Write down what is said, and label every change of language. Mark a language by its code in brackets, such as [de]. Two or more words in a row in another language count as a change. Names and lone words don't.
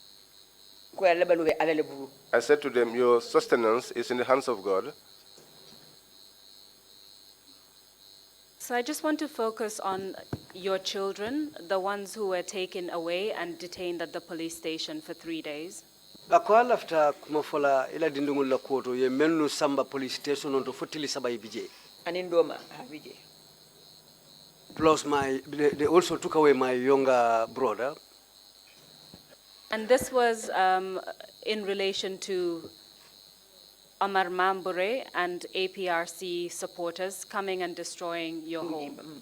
[en] I said to them, your sustenance is in the hands of God. So I just want to focus on your children, the ones who were taken away and detained at the police station for 3 days. [man] After kumafola ila dindungul la koto ye menu samba [en] police station [man] onto fotili sabay bije. Anindoma habije. [en] Plus they also took away my younger brother. And this was in relation to Omar Mambure and APRC supporters coming and destroying your home.